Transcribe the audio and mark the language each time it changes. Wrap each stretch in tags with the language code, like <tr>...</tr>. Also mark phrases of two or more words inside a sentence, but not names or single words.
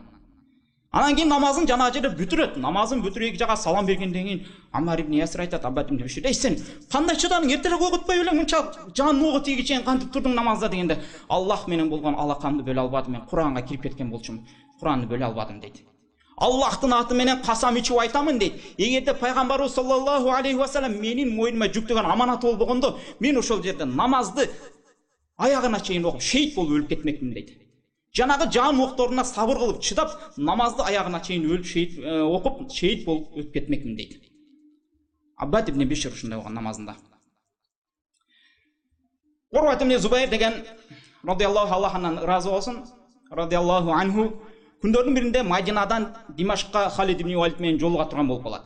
<ky>Анан кийин намазын жанагы жерде бүтүрөт. Намазын бүтүрүп эки жака салам бергенден кийин Амар ибн Ясир айтат Аббад ибн Бишир: "Эй сен кандай чыдадың? Эртерээк ойготпой белең мынча жанын ого тийиги чейин кантип турдуң намазда?" дегенде: "Аллах менен болгон алакамды бөлө албадым, мен Куранга кирип кеткен болчумун. Куранды бөлө албадым" дейт. Аллахтын аты менен касам ичип айтамын дейт. Эгерде пайгамбарыбыз</ky> <ar>صلى الله عليه وسلم</ar> <ky>менин мойнума жүктөгөн аманаты болбогондо, мен ошол жерде намазды аягына чейин окуп шейит болуп өлүп кетмекмин дейт. Жанагы жан окторуна сабыр кылып чыдап, намазды аягына чейин өлүп шейит окуп шейит болуп өлүп кетмекмин дейт. Аббад ибн Бишир ушундай болгон намазында. Урват ибн Зубайр деген радиаллаху Аллахтан ыраазы болсун,</ky> <ar>رضي الله عنه,</ar> <ky>күндөрдүн биринде Мадинадан Димашкка Халид ибн Валид менен жолуга турган болуп калат.</ky>